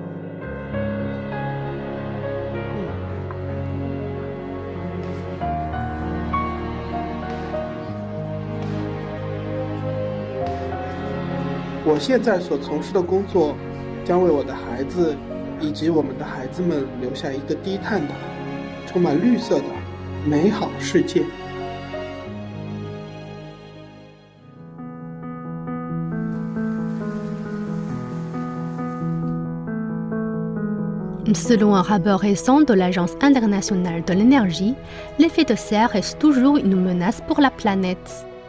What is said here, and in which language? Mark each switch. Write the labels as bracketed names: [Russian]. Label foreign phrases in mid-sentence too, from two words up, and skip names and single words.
[Chinese] 我现在所从事的工作，将为我的孩子以及我们的孩子们留下一个低碳的、充满绿色的美好世界。 [French] Selon un rapport récent de l'Agence internationale de l'énergie, l'effet de serre reste toujours une menace pour la planète.